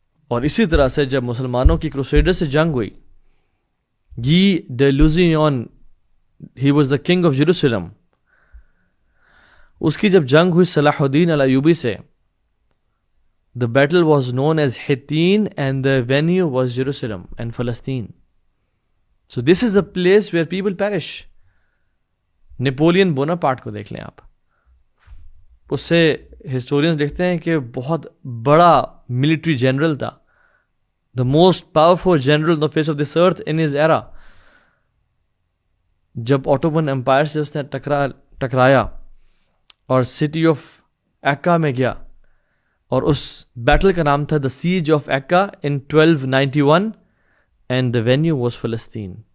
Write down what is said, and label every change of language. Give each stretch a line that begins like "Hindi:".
Urdu: اور اسی طرح سے جب مسلمانوں کی کروسیڈر سے جنگ ہوئی، گی day لوزینون،
English: he was the king of Jerusalem,
Urdu: اس کی جب جنگ ہوئی صلاح الدین الایوبی سے،
English: the battle was known as Hittin and the venue was Jerusalem and Palestine. So this is the place where people perish.
Urdu: Napoleon Bonaparte کو دیکھ لیں آپ، اس سے ہسٹورینز لکھتے ہیں کہ بہت بڑا ملٹری جنرل تھا،
English: the most powerful general on the face of this earth in his era.
Urdu: جب اوٹومن امپائر سے اس نے ٹکرایا اور سٹی آف ایکا میں گیا، اور اس بیٹل کا نام تھا
English: The siege of Acre in 1291 and the venue was فلسطین.